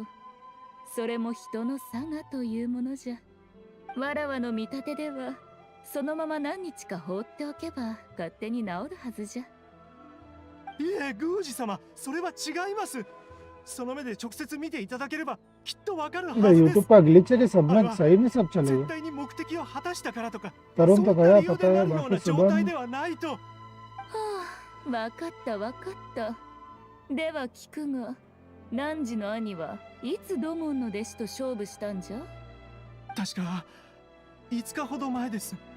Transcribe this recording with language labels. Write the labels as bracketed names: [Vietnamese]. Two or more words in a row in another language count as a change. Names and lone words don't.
[Japanese] それも人の差がというものじゃ。わらわの見立てではそのまま何日か放っておけば勝手に治るはずじゃ。いえ宮司様、それは違います。その目で直接見ていただければきっとわかるはずです。 [Hindi] यूट्यूब पर ग्लिच है कि सब में सही में सब [Japanese] 絶 [Hindi] चलेगा [Japanese] 対に目的を果たしたからとか、 [Hindi] तरुण [Japanese] そ [Hindi] तो [Japanese] んな [Hindi] गया [Japanese] 理由 [Hindi] पता [Japanese] でな [Hindi] है [Japanese] るよう [Hindi] बाकी [Japanese] な状 [Hindi] सुबह [Japanese] 態 [Hindi] में [Japanese] ではないと。はあ、わかったわかった。では聞くが、汝の兄はいつ土門の弟子と勝負したんじゃ？確か5日ほど前です。